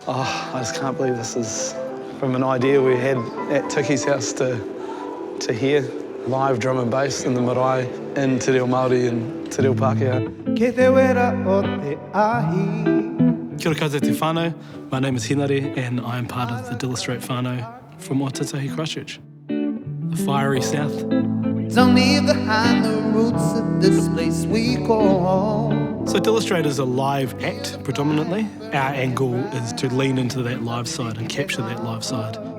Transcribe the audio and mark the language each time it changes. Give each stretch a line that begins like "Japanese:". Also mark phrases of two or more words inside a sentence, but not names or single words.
English: Oh, I just can't believe this is from an idea we had at Tiki's house to hear live drum and bass in the marae in Te Reo Māori and Te Reo Pākehā.
Māori: Ke te wera o te ahi. Kia ora koutou te whānau.
English: My name is Henare and I am part of the Dillastrate whānau from Waitaha, Christchurch, the fiery south. Don't leave behind the roots of this place we call home. So Dillastrate is a live act predominantly. Our angle is to lean into that live side and capture that live side.